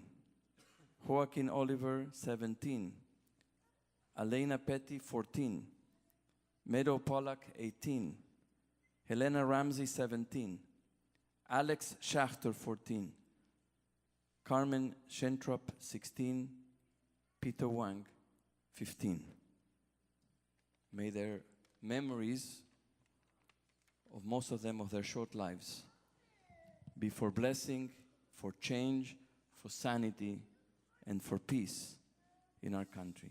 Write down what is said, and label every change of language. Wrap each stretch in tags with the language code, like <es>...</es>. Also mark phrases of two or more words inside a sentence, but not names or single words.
<en>Joaquin Oliver, 17. Elena Petty, 14. Meadow Pollack, 18. Helena Ramsey, 17. Alex Schachter, 14. Carmen Schentrop, 16. Peter Wang, 15. May their memories of most of them of their short lives be for blessing, for change, for sanity, and for peace in our country.</en>